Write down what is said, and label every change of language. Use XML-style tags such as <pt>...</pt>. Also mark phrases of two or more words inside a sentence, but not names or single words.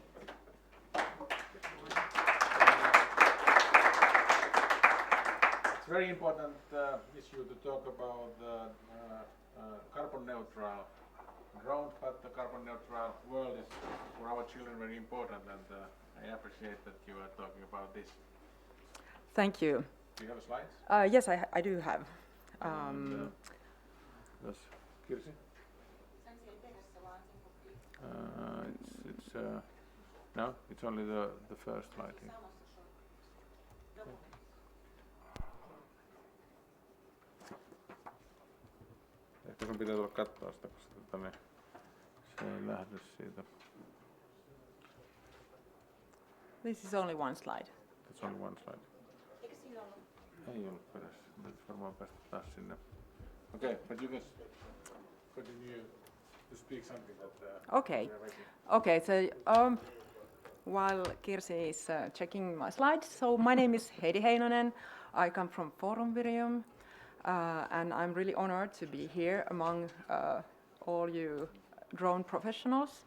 <en>It's a very important issue to talk about carbon neutral drones, but the carbon neutral world is for our children very important, and I appreciate that you are talking about this. Thank you. Do you have slides? Yes, I do have. Yes, Kirsi? It's no, it's only the first slide here.</en> <fi>Ehkä sun pitää tulla katsoa sitä, koska se ei lähde siitä.</fi> <en>This is only one slide. That's only one slide.</en> <fi>Ei ollut perässä. Nyt varmaan päästä taas sinne.</fi> <en>Okay, but you can continue to speak something that Okay. we are waiting. Okay, so while Kirsi is checking my slides, so my name is Heidi Heinonen. I come from Forum Virium, and I'm really honored to be here among all you drone professionals.</en>